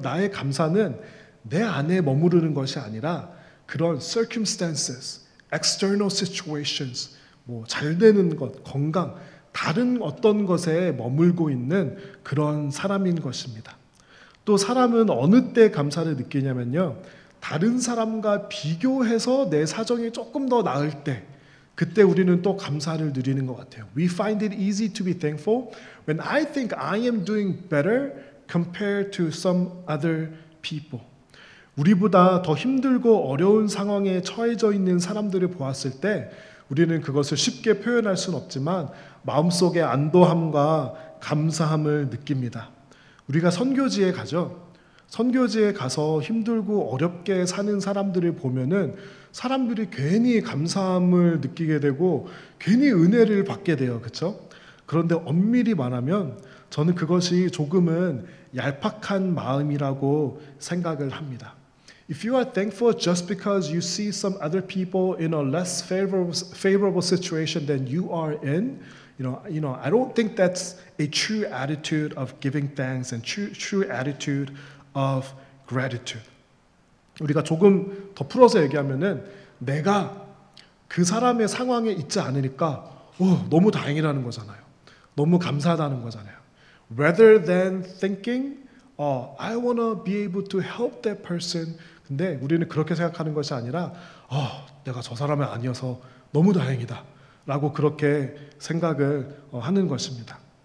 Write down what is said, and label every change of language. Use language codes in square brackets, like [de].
[ko] 나의 감사는 내 안에 머무르는 것이 아니라 그런 [en] circumstances, external situations, [ko] 잘 되는 것, 건강, 다른 어떤 것에 머물고 있는 그런 사람인 것입니다. 또 사람은 어느 때 감사를 느끼냐면요. 다른 사람과 비교해서 내 사정이 조금 더 나을 때 그때 우리는 또 감사를 누리는 것 같아요. [en] We find it easy to be thankful when I think I am doing better compared to some other people. [ko] 우리보다 더 힘들고 어려운 상황에 처해져 있는 사람들을 보았을 때 우리는 그것을 쉽게 표현할 수는 없지만 마음속에 안도함과 감사함을 느낍니다. 우리가 선교지에 가죠. 선교지에 가서 힘들고 어렵게 사는 사람들을 보면은 사람들이 괜히 감사함을 느끼게 되고 괜히 은혜를 받게 돼요. 그렇죠? 그런데 엄밀히 말하면 저는 그것이 조금은 얄팍한 마음이라고 생각을 합니다. [en] If you are thankful just because you see some other people in a less favorable situation than you are in, I don't think that's a true attitude of giving thanks and true attitude of gratitude. [ko] 우리가 조금 더 풀어서 얘기하면은 내가 그 사람의 상황에 있지 않으니까 너무 다행이라는 거잖아요. 너무 감사하다는 거잖아요. [en] Rather than thinking, I want to be able to help that person. [ko] 근데 우리는 그렇게 생각하는 것이 아니라 내가 저 사람이 아니어서 너무 다행이다 라고 그렇게 생각을 하는 것입니다.